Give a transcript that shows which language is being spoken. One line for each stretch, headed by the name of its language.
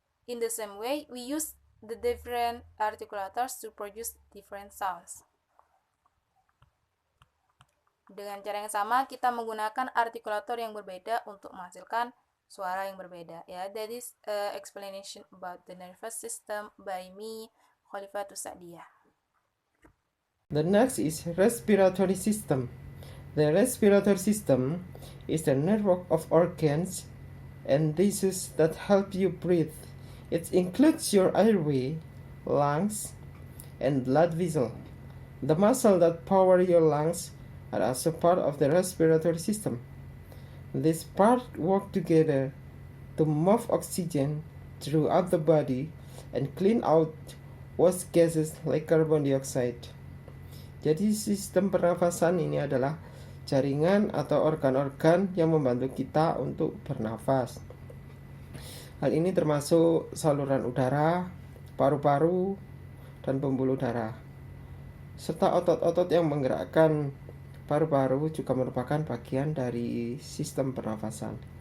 English: In the same way, we use the different articulators to produce different sounds.
Indonesian: Dengan cara yang sama, kita menggunakan artikulator yang berbeda untuk menghasilkan suara yang berbeda.
English: Ya, that is explanation about the nervous system by me, Khalifatus Sa'diyah. The next is respiratory system. The respiratory system is the network of organs and tissues that help you breathe. It includes your airway, lungs, and blood vessel. The muscle that power your lungs are also part of the respiratory system. These parts work together to move oxygen throughout the body and clean out waste gases like carbon dioxide.
Indonesian: Jadi sistem pernafasan ini adalah jaringan atau organ-organ yang membantu kita untuk bernafas. Hal ini termasuk saluran udara, paru-paru, dan pembuluh darah. Serta otot-otot yang menggerakkan paru-paru juga merupakan bagian dari sistem pernafasan.